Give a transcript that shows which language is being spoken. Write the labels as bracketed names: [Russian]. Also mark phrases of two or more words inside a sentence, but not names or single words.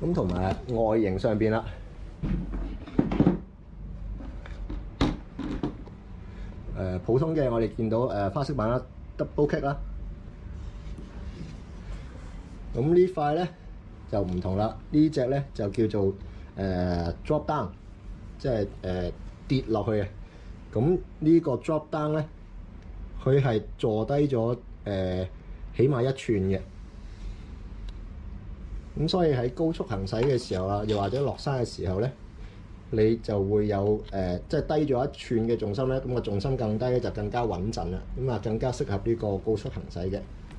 [Cantonese] 咁同埋外形上邊啦。普通嘅我哋見到花式板啦 ， [English] double kick [Cantonese] 啦，咁呢塊咧就唔同啦。呢隻咧就叫做 [English] drop down， [Cantonese] 即係跌落去嘅。咁呢個 [English] drop down [Cantonese] 咧，佢係坐低咗起碼1寸嘅。咁所以喺高速行駛嘅時候啊，又或者落山嘅時候咧，你就會有即係低咗1寸嘅重心咧，咁個重心更低咧就更加穩陣啦，咁啊更加適合呢個高速行駛嘅。